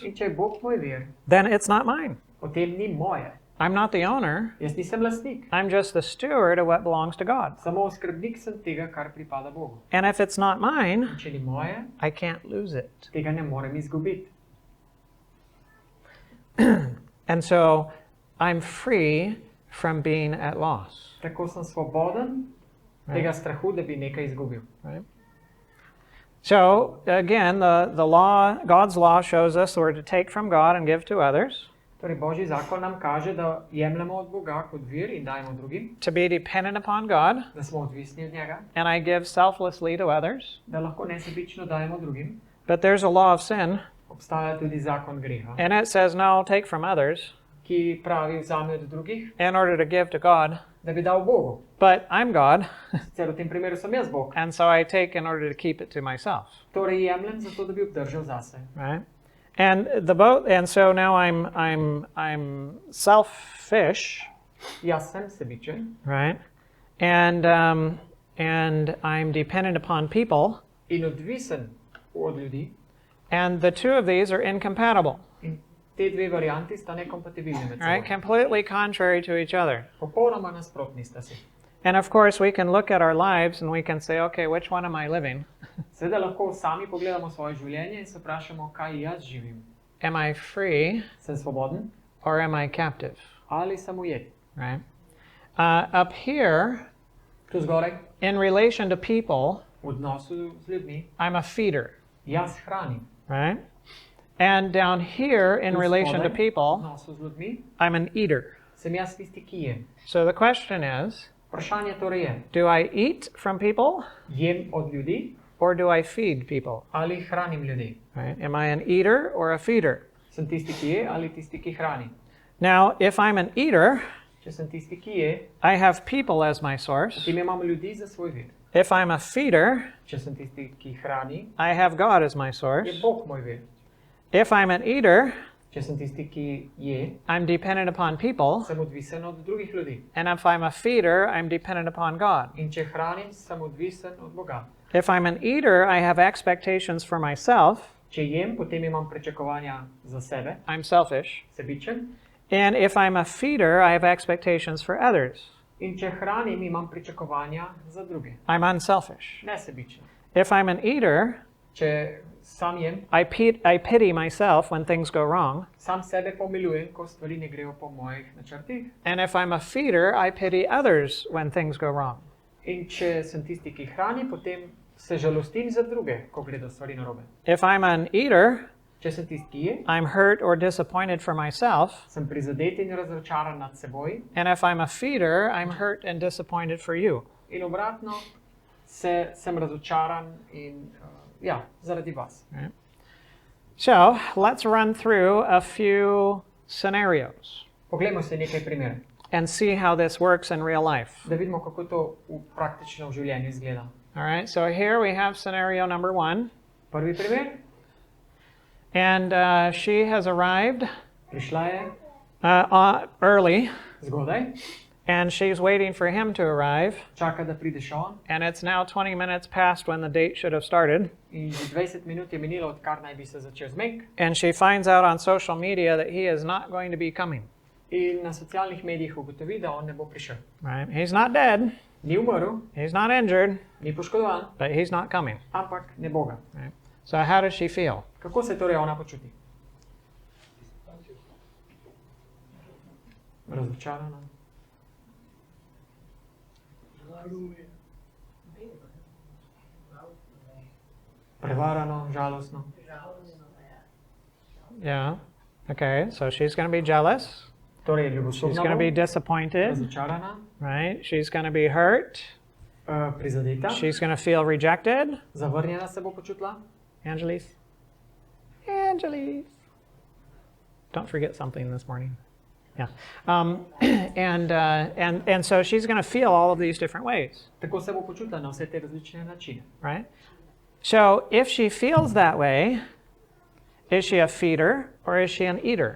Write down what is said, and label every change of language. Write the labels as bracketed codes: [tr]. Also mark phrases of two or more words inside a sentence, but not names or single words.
[sl] In če je Bog moj vir, [en] then it's not mine. [sl] potem ni moje. [en] I'm not the owner. [sl] Jaz nisem lastnik. [en] I'm just the steward of what belongs to God. [sl] Samo skrbnik sem tega, kar pripada Bogu. [en] And if it's not mine, [sl] In če ni moje, [en] I can't lose it. [sl] tega ne morem izgubiti. [en] And so I'm free from being at loss. [sl] Tako sem svoboden tega strahu, da bi nekaj izgubil. [en] Right? So again, the law, God's law shows us we're to take from God and give to others, [sl] Torej, Božji zakon nam kaže, da jemljemo od Boga kot vir in dajemo drugim, [en] to be dependent upon God, [sl] da smo odvisni od njega, [en] and I give selflessly to others. [sl] da lahko nesebično dajemo drugim. [en] But there's a law of sin, [sl] Obstaja tudi zakon greha, [en] and it says no, take from others [sl] ki pravi vzami od drugih, [en] in order to give to God. [sl] da bi dal Bogu. [en] But I'm God, [sl] Sicer v tem primeru sem jaz Bog. [en] and so I take in order to keep it to myself. [sl] Torej jemljem zato, da bi obdržal zase. [en] Right? And so now I'm selfish, [sl] Jaz sem sebičen [en] right? And I'm dependent upon people, [sl] in odvisen od ljudi. [en] and the two of these are incompatible, [sl] In te dve varianti sta nekompatibilni med [en] right? [sl] seboj. [en] Completely contrary to each other. [sl] Popolnoma nasprotni sta si. [en] And of course, we can look at our lives and we can say, okay, which one am I living? [sl] Seveda lahko sami pogledamo svoje življenje in se vprašamo, kaj jaz živim. [en] Am I free [sl] Sem svoboden [en] or am I captive? [sl] ali sem ujet? [en] Right? Up here, [sl] Tu zgoraj, [en] in relation to people, [sl] v odnosu z ljudmi, [en] I'm a feeder, [sl] jaz hranim. [en] right? And down here, in [sl] Tu [en] relation to [sl] spodaj, v [en] people, [sl] odnosu z ljudmi, [en] I'm an eater. [sl] sem jaz tisti, ki jem. [en] So the question is, [sl] Vprašanje torej je, [en] do I eat from people [sl] jem od ljudi [en] or do I feed people? [sl] ali hranim ljudi? [en] Right? Am I an eater or a feeder? [sl] Sem tisti, ki je ali tisti, ki hrani? [en] Now, if I'm an eater, [sl] Če sem tisti, ki je, [en] I have people as my source. [sl] potem imam ljudi za svoj vir. [en] If I'm a feeder, [sl] Če sem tisti, ki hrani, [en] I have God as my [sl] je [en] source. [sl] Bog moj vir. [en] If I'm an eater, [sl] Če sem tisti, ki je, [en] I'm dependent upon people. [sl] sem odvisen od drugih ljudi. [en] And if I'm a feeder, I'm dependent upon God. [sl] In če hranim, sem odvisen od Boga. [en] If I'm an eater, I have expectations for myself. [sl] Če jem, potem imam pričakovanja za sebe, [en] I'm selfish. [sl] sebičen. [en] And if I'm a feeder, I have expectations for others. [sl] In če hranim, imam pričakovanja za druge, [en] I'm unselfish. [sl] nesebičen. [en] If I'm an eater, [sl] Če sam jem, [en] I pity myself when things go wrong. [sl] sam sebe pomilujem, ko stvari ne grejo po mojih načrtih. [en] And if I'm a feeder, I pity others when things go wrong. [sl] In če sem tisti, ki hrani, potem se žalostim za druge, ko gredo stvari narobe. [en] If I'm an eater, [sl] Če sem tisti, ki je, [en] I'm hurt or disappointed for myself. [sl] sem prizadet in razočaran nad seboj. [en] And if I'm a feeder, I'm hurt and disappointed for you. [sl] In obratno, sem razočaran in zaradi vas. [en] So let's run through a few scenarios [sl] Poglejmo se nekaj primerov, [en] and see how this works in real life. [sl] da vidimo, kako to praktično v življenju izgleda. [en] All right, so here we have scenario number 1. [sl] Prvi primer, [en] And she has arrived [sl] prišla je [en] early, [sl] zgodaj, [en] and she's waiting for him to arrive. [sl] čaka, da prideš on, [en] And it's now 20 minutes past when the date should have started. [sl] in že 20 minut je minilo, odkar naj bi se začel zmek. [en] And she finds out on social media that he is not going to be coming. [sl] In na socialnih medijih ugotovi, da on ne bo prišel. [en] Right? He's not dead. [sl] Ni umrl, [en] He's not injured, [sl] ni poškodovan, [en] but he's not coming. [sl] ampak ne bo ga. [en] Right? So how does she feel? [sl] Kako se torej ona počuti? Razočarana. Prevarano, žalostno. [en] Yeah. Okay, so she's going to be jealous. [sl] Torej, [en] She's [sl] ljubosumna [en] going to be [sl] bo, [en] disappointed, [sl] razočarana, [en] right? She's going to be hurt. [sl] prizadeta, [en] She's going to feel rejected. [sl] zavrnjena se bo počutila. [en] Angelis. Angelis. Don't forget something this morning. Yeah. And so she's going to feel all of these different ways, [sl] Tako se bo počutila na vse te različne načine. [en] right? So if she feels that way, is she a feeder or is she an eater?